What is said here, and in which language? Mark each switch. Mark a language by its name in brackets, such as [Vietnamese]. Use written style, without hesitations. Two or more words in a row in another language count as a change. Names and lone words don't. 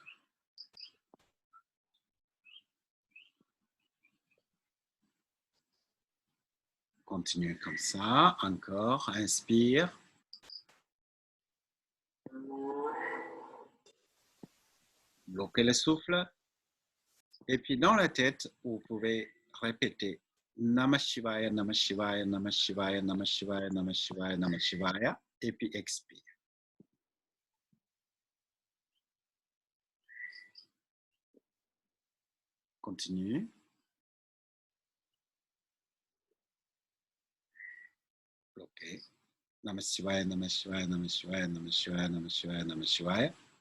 [French] Continuez comme ça. Encore. Inspire. Bloquez le souffle. Et puis dans la tête, vous pouvez répéter [Sanskrit] नमः शिवाय, नमः शिवाय, नमः शिवाय, नमः शिवाय, नमः शिवाय, नमः शिवाय. [French] Et puis expire. Continue. Bloquez. [Sanskrit] नमः शिवाय, नमः शिवाय, नमः शिवाय, नमः शिवाय, नमः शिवाय, नमः शिवाय.